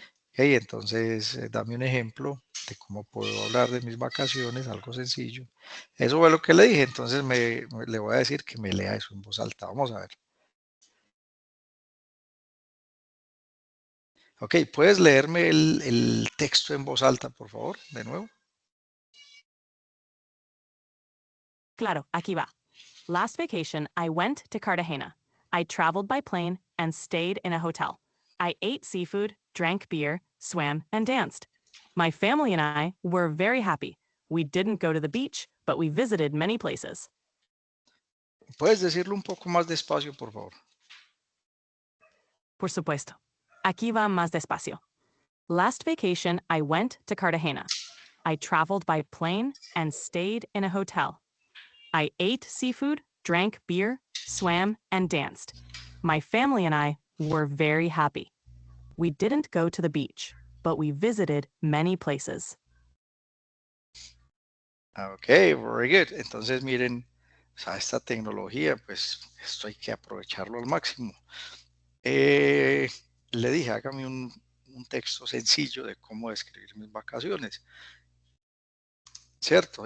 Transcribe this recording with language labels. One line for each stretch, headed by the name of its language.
Spanish: Okay, entonces, dame un ejemplo de cómo puedo hablar de mis vacaciones, algo sencillo. Eso fue lo que le dije, entonces le voy a decir que me lea eso en voz alta. Vamos a ver. Ok, ¿puedes leerme el texto en voz alta, por favor, de nuevo? Claro, aquí va.
English: Last vacation, I went to Cartagena. I traveled by plane and stayed in a hotel. I ate seafood, drank beer, swam, and danced. My family and I were very happy. We didn't go to the beach, but we visited many places.
Spanish: ¿Puedes decirlo un poco más despacio, por favor? Por supuesto. Aquí va más despacio.
English: Last vacation, I went to Cartagena. I traveled by plane and stayed in a hotel. I ate seafood, drank beer, swam, and danced. My family and I were very happy. We didn't go to the beach, but we visited many places. Ok, very good.
Spanish: Entonces, miren, o sea, esta tecnología, pues esto hay que aprovecharlo al máximo. Le dije, hágame un texto sencillo de cómo describir mis vacaciones. ¿Cierto?